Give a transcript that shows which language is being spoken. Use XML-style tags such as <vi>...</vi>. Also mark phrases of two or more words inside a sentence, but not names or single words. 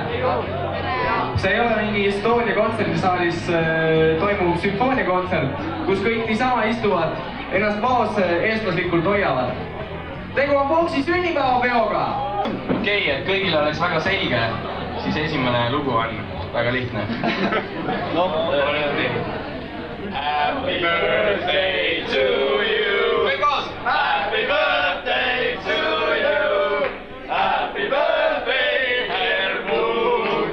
<et>See ei ole mingi Estonia kontserdisaalis toimuv sümfooniakontsert, kus kõik niisama istuvad, ennast maas eestlaslikult hoiavad. Tegu on Funksi sünnipäevapeoga. Okei, et kõigil oleks väga selge, siis esimene lugu on väga lihtne.</et> <en>Happy birthday to you.</en> <et>Kõik koos.</et> <en>Happy birthday to you. Happy birthday, Helmut.</en>